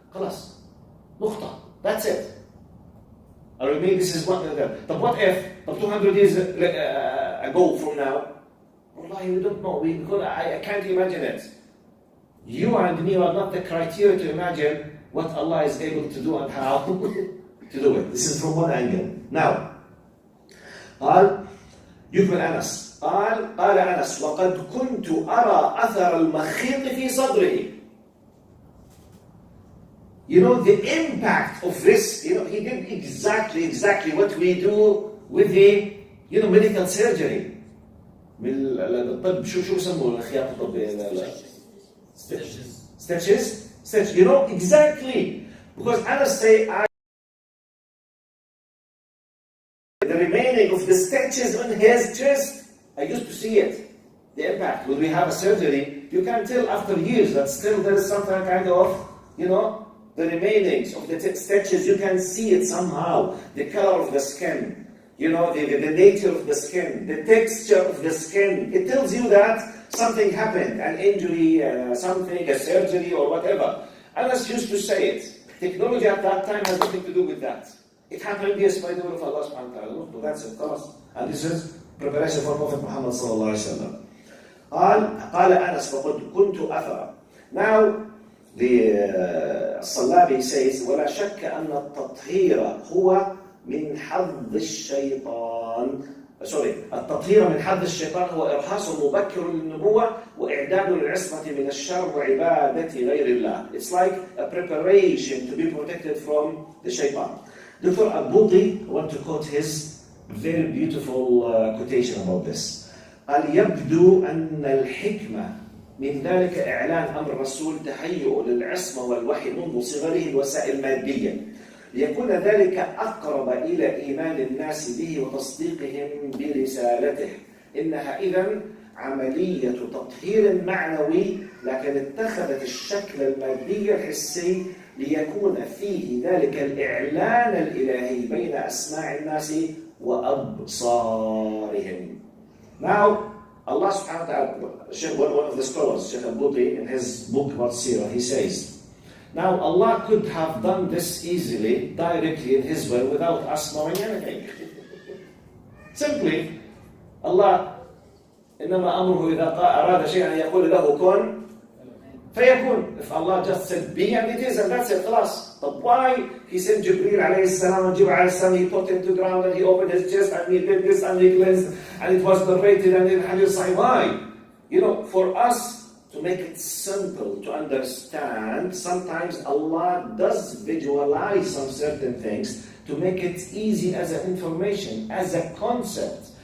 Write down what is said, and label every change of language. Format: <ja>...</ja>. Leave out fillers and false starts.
<ar>خلاص. نقطة.</ar> <en>That's it. Or maybe this is what. But what if 200 years ago from now? Wallahi, we don't know. Because I can't imagine it. You and me are not the criteria to imagine what Allah is able to do and how to do it. This is from one angle. Now,</en> <ar>قال يكمل أنس قال أنس وقد كنت أرى أثر المخيط في صدره.</ar> <en>You know the impact of this. You know he did exactly what we do with the medical surgery.</en> <ar>بالطب شو يسموه الخياطة الطبية؟</ar> <en>Stitches. You know exactly because Anas say the remaining of the stitches on his chest. I used to see it. The impact when we have a surgery, you can tell after years that still there is some kind of the remainings of the stitches. You can see it somehow. The color of the skin, the nature of the skin, the texture of the skin. It tells you that something happened, an injury, something, a surgery or whatever. Anas used to say it. Technology at that time has nothing to do with that. It happened, yes, by the will of Allah subhanahu wa ta'ala. No, that's it. And this is preparation for Prophet Muhammad sallallahu alaihi wasallam.</en> <ar>قال أنس فقد كنت أثر.</ar> <en>Now the</en> <ar>الصلابي</ar> <en>says</en> <ar>ولا شك أن التطهير هو من حظ الشيطان. التطهير من حظ الشيطان هو إرهاص مبكر للنبوة وإعداد للعصمة من الشر وعبادة غير الله.</ar> <en>It's like a preparation to be protected from the shaitan. Dr. Al-Buti, I want to quote his very beautiful quotation about this.</en> <ar>قال يبدو أن الحكمة من ذلك إعلان أمر الرسول تهيئ للعصمة والوحي منذ صغره الوسائل المادية ليكون ذلك أقرب إلى إيمان الناس به وتصديقهم برسالته. إنها إذن عملية تطهير معنوي لكن اتخذت الشكل المادي الحسي ليكون فيه ذلك الإعلان الإلهي بين أسماع الناس وأبصارهم.</ar> <en>Now, Allah subhanahu wa ta'ala, one of the scholars, Sheikh Al-Buti, in his book about Seerah, he says Now, Allah could have done this easily, directly in His will, without us knowing anything. Simply, Allah,</en> <ar>إنما أمره إذا أراد شيئا يقول له كن فيكون.</ar> <en>If Allah just said be, and it is, and that's it, خلاص. But why He sent Jibreel alayhi salam, and Jibreel alayhi salam, He put him to ground, and He opened his chest, and He did this, and He cleansed, and it was narrated, and in Hadith Sahih. Why? You know, for us to make it simple to understand, sometimes Allah does visualize some certain things to make it easy as an information, as a concept.</en>